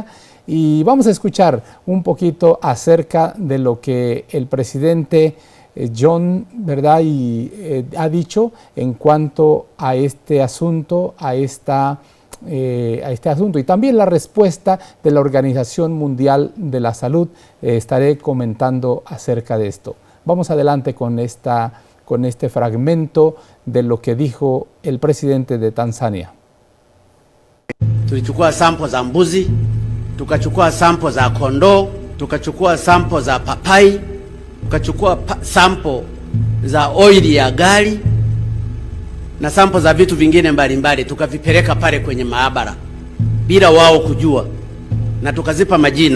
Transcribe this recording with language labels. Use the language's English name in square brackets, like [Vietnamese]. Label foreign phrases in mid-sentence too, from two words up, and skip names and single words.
[Spanish] Y vamos a escuchar un poquito acerca de lo que el presidente John, ¿verdad?, ha dicho en cuanto a este asunto, a este asunto, y también la respuesta de la Organización Mundial de la Salud. Estaré comentando acerca de esto. Vamos adelante con este fragmento de lo que dijo el presidente de Tanzania. [Swahili] Tulichukua sample za mbuzi, tukachukua sample za kondoo, tukachukua sample za papai, tukachukua sample za oili ya gari na sample za vitu vingine mbalimbali, tukavipeleka pale kwenye maabara bila wao kujua, na tukazipa majina.